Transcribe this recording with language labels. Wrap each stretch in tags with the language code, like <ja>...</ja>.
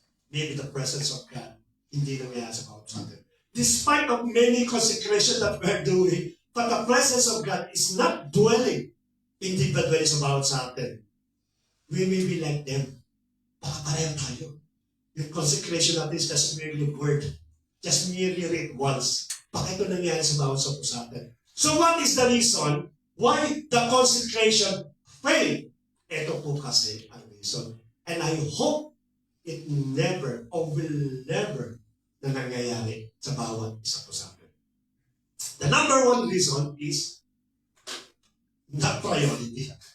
<en>Maybe the presence of God</en> <tl>hindi nangyayari sa bawat sa atin.</tl> <en>Despite of many consecrations that we're doing, but the presence of God is not dwelling,</en> <tl>hindi ba dwelling sa bawat sa atin?</tl> <en>We may be like them.</en> <tl>Baka pareho tayo.</tl> <en>Yung consecration natin is just merely word. Just merely read once.</en> <tl>Baka ito nangyayari sa bawat sa atin.</tl> <en>So what is the reason why the consecration failed?</en> <tl>Ito po kasi ang reason.</tl> <en>And I hope it never or will never na nangyayari sa bawat isa po sa atin. The number one reason is not priority.</en>